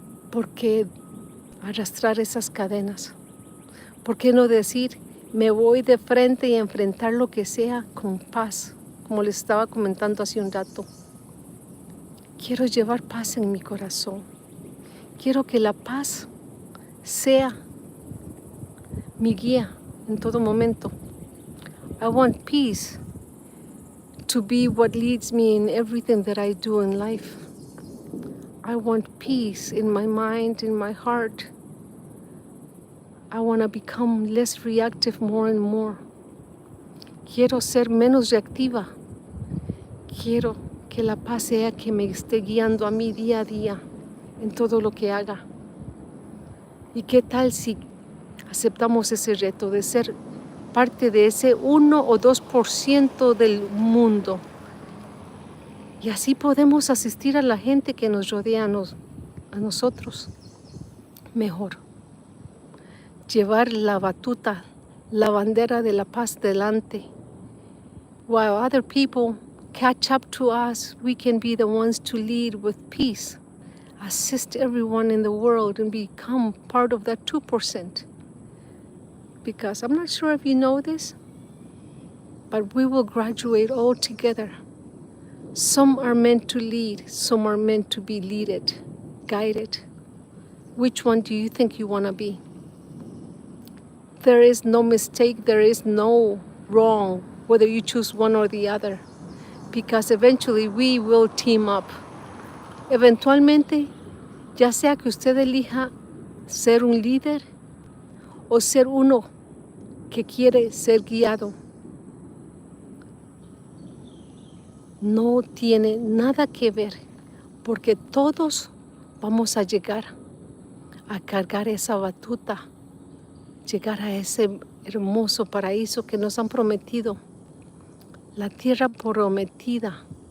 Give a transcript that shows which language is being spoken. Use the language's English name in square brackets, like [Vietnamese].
[Spanish] ¿Por qué arrastrar esas cadenas? ¿Por qué no decir, me voy de frente y enfrentar lo que sea con paz? Como les estaba comentando hace un rato. Quiero llevar paz en mi corazón. Quiero que la paz sea mi guía en todo momento. [English] I want peace to be what leads me in everything that I do in life. I want peace in my mind, in my heart. I want to become less reactive more and more. [Spanish] Quiero ser menos reactiva. Quiero que la paz sea que me esté guiando a mí día a día en todo lo que haga. ¿Y qué tal si aceptamos ese reto de ser parte de ese 1 o 2% del mundo? Y así podemos asistir a la gente que nos rodea a nosotros mejor. Llevar la batuta, la bandera de la paz delante. [English] While other people catch up to us, we can be the ones to lead with peace. Assist everyone in the world and become part of that 2%. Because I'm not sure if you know this, but we will graduate all together. Some are meant to lead, some are meant to be leaded, guided. Which one do you think you want to be? There is no mistake, there is no wrong, whether you choose one or the other, because eventually we will team up. [Spanish] Eventualmente, ya sea que usted elija ser un líder o ser uno que quiere ser guiado, no tiene nada que ver, porque todos vamos a llegar a cargar esa batuta, llegar a ese hermoso paraíso que nos han prometido, la tierra prometida